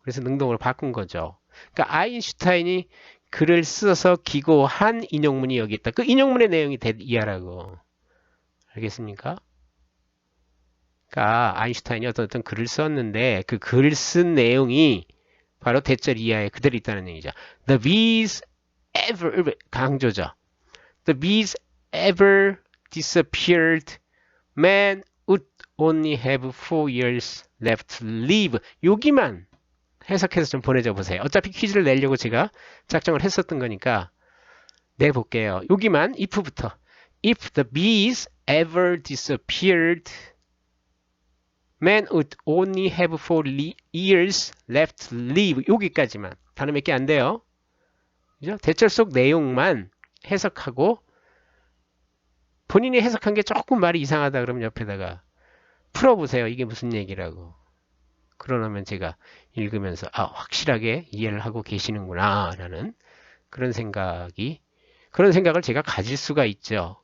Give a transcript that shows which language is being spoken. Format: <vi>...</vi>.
<ko>그래서 능동으로 바꾼 거죠. 그러니까 아인슈타인이 글을 써서 기고한 인용문이 여기 있다. 그 인용문의 내용이 이하라고. 알겠습니까? 그러니까 아인슈타인이 어떤 글을 썼는데 그 글 쓴 내용이 바로 대절 이하에 그대로 있다는 얘기죠.</ko> <en>The bees ever</en> <ko>강조죠.</ko> <en>The bees ever disappeared. Man would only have 4 years left to live.</en> <ko>여기만 해석해서 좀 보내줘 보세요. 어차피 퀴즈를 내려고 제가 작정을 했었던 거니까 내볼게요. 여기만 if부터.</ko> <en>If the bees ever disappeared, man would only have 4 years left to live.</en> <ko>여기까지만. 단어 몇 개 안 돼요. 그죠? 대절 속 내용만 해석하고 본인이 해석한 게 조금 말이 이상하다 그러면 옆에다가 풀어보세요. 이게 무슨 얘기라고. 그러면 제가 읽으면서 확실하게 이해를 하고 계시는구나 라는 그런 생각을 제가 가질 수가 있죠.</ko>